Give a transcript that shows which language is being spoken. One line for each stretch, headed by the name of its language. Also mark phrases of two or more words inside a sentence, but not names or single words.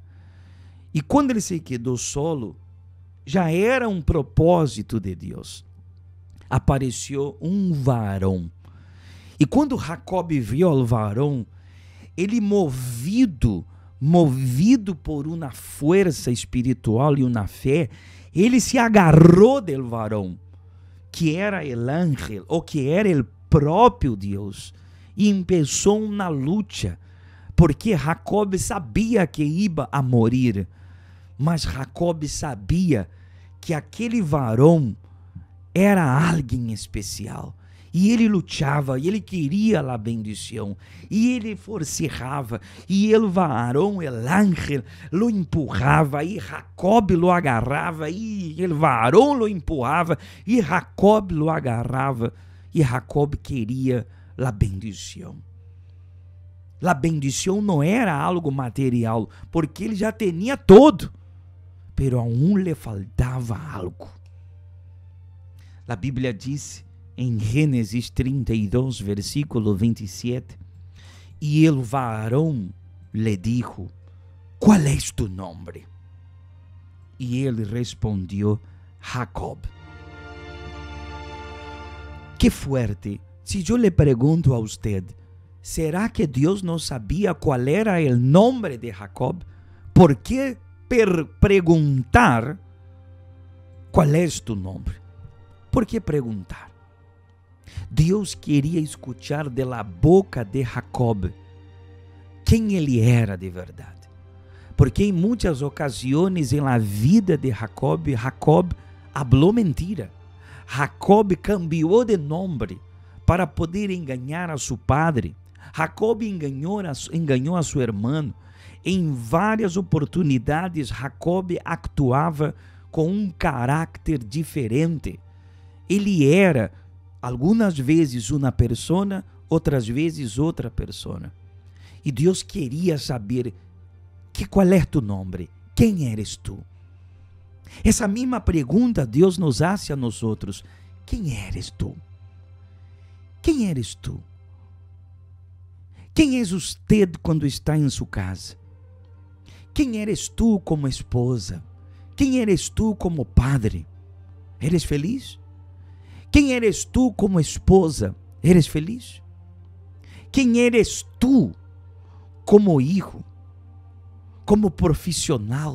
Portuguese: E quando ele se quedou solo, já era um propósito de Deus. Apareceu um varão. E quando Jacob viu o varão, ele movido por uma força espiritual e uma fé, ele se agarrou del varão, que era
Spanish: el ángel,
Portuguese: ou que era o próprio Deus, e começou uma luta, porque Jacob sabia que ia a morir, mas Jacob sabia que aquele varão era alguém especial. E ele lutava, e ele queria a bendição, e ele forceava, e o varão, o ángel, lo empurrava, e Jacob lo agarrava, e o varão lo empurrava, e Jacob lo agarrava, e Jacob queria a bendição. A bendição não era algo material, porque ele já tinha todo,
Spanish: pero aún
Portuguese: lhe faltava algo. A Bíblia diz em Gênesis 32, versículo 27, e o varão lhe
Spanish: dijo, ¿cuál es tu nombre?
Portuguese: E ele respondeu, Jacob.
Spanish: Que fuerte.
Portuguese: Se eu lhe pergunto a usted, ¿será que Deus não sabia qual era o nome de Jacob? ¿Por que perguntar qual é tu nome? ¿Por que perguntar? Deus queria
Spanish: escuchar de la boca de Jacob
Portuguese: quem ele era de verdade. Porque em muitas ocasiões em
Spanish: la vida
Portuguese: de Jacob, Jacob falou mentira. Jacob cambiou de nome para poder enganar a seu padre. Jacob enganou a seu irmão. Em várias oportunidades, Jacob actuava com um caráter diferente. Ele era algumas vezes uma persona, outras vezes outra persona. E Deus queria saber qual é tu nome, quem
Spanish: eres tu?
Portuguese: Essa mesma pergunta Deus
Spanish: nos hace
Portuguese: a nós outros. Quem
Spanish: eres tu?
Portuguese: Quem
Spanish: eres tu?
Portuguese: Quem és usted quando está em sua casa? Quem
Spanish: eres tu
Portuguese: como esposa? Quem
Spanish: eres tu
Portuguese: como
Spanish: padre? Eres feliz?
Portuguese: Quem
Spanish: eres tu
Portuguese: como esposa?
Spanish: Eres feliz? Quem eres tu como hijo?
Portuguese: Como profissional?